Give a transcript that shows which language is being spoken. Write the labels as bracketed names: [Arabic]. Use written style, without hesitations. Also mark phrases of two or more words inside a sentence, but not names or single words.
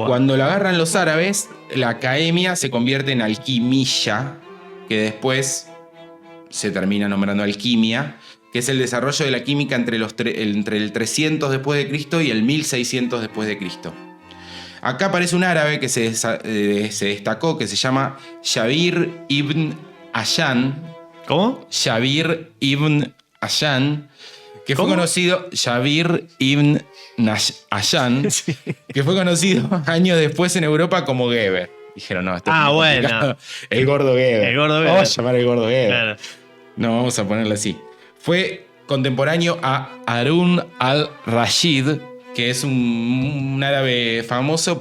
[Spanish] cuando la agarran los árabes, la academia se convierte en alquimilla, que después se termina nombrando alquimia, que es el desarrollo de la química entre el 300 después de Cristo y el 1600 después de Cristo. Acá aparece un árabe que se destacó, que se llama Jabir ibn Hayyan. ¿Cómo? Jabir ibn Hayyan, que ¿Cómo? fue conocido Jabir ibn Hayyan, Sí. que fue conocido años después en Europa como Geber. Dijeron, no, esto es muy Bueno. complicado. El gordo Geber. El gordo Geber. Vamos a llamar el gordo Geber. Claro. No, vamos a ponerlo así. Fue contemporáneo a Harun al-Rashid, que es un árabe famoso.